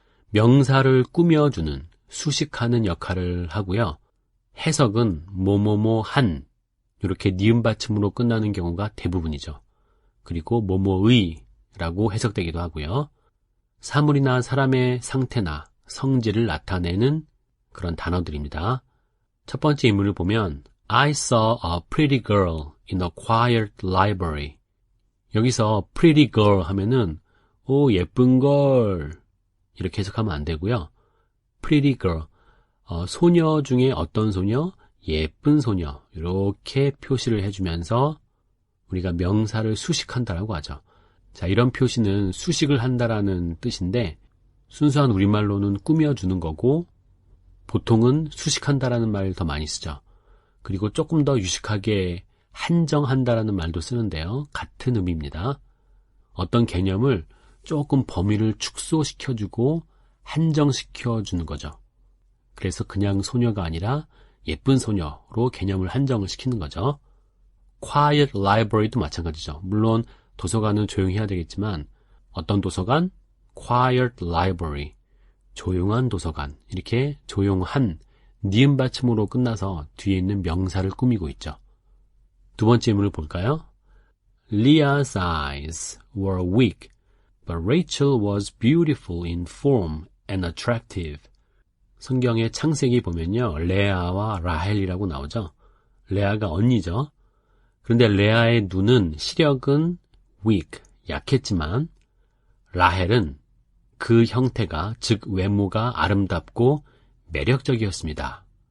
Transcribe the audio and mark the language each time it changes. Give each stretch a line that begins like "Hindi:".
Korean: 명사를 꾸며주는, 수식하는 역할을 하고요. 해석은 뭐뭐뭐한 이렇게 니은 받침으로 끝나는 경우가 대부분이죠. 그리고 뭐뭐의라고 해석되기도 하고요. 사물이나 사람의 상태나 성질을 나타내는 그런 단어들입니다. 첫 번째 인물을 보면
English: I saw a pretty girl in a quiet library.
Korean: 여기서
English: pretty girl
Korean: 하면은 예쁜 걸 이렇게 해석하면 안 되고요.
English: pretty girl,
Korean: 소녀 중에 어떤 소녀? 예쁜 소녀. 이렇게 표시를 해주면서 우리가 명사를 수식한다라고 하죠. 자, 이런 표시는 수식을 한다라는 뜻인데 순수한 우리말로는 꾸며주는 거고 보통은 수식한다라는 말을 더 많이 쓰죠. 그리고 조금 더 유식하게 한정한다라는 말도 쓰는데요. 같은 의미입니다. 어떤 개념을 조금 범위를 축소시켜주고 한정시켜주는 거죠. 그래서 그냥 소녀가 아니라 예쁜 소녀로 개념을 한정을 시키는 거죠.
English: Quiet library
Korean: 도 마찬가지죠. 물론 도서관은 조용히 해야 되겠지만 어떤 도서관?
English: Quiet library.
Korean: 조용한 도서관. 이렇게 조용한 니은 받침으로 끝나서 뒤에 있는 명사를 꾸미고 있죠. 두 번째 인물을 볼까요?
English: Leah's eyes were weak, but Rachel was beautiful in form and attractive.
Korean: 성경의 창세기 보면요. 레아와 라헬이라고 나오죠. 레아가 언니죠. 그런데 레아의 눈은 시력은 weak, 약했지만 라헬은 그 형태가, 즉 외모가 아름답고 매력적이었습니다.